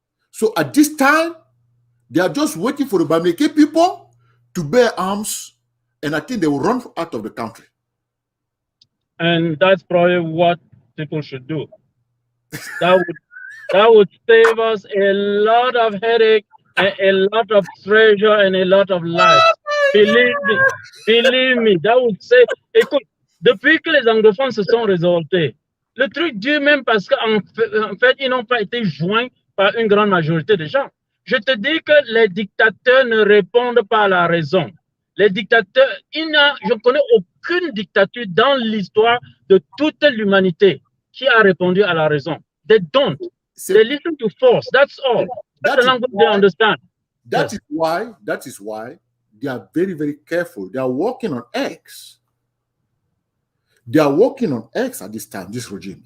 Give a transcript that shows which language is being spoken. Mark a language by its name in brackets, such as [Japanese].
[English] So at this time, they are just waiting for the Bamileke people to bear arms, and I think they will run out of the country. And that's probably what people should do. That would save us a lot of headache, a lot of treasure, and a lot of lives. Believe me, that would say, [French] écoute, depuis que les anglophones se sont révoltés, Le truc dure même parce qu'en fait, ils n'ont pas été joints par une grande majorité de gens. Je te dis que les dictateurs ne répondent pas à la raison. Les dictateurs, je ne connais aucune dictature dans l'histoire de toute l'humanité qui a répondu à la raison. [English] They don't. They listen to force. That's all. That's the language they understand. That is why they are very, very careful. They are working on X. They are working on X at this time, this regime.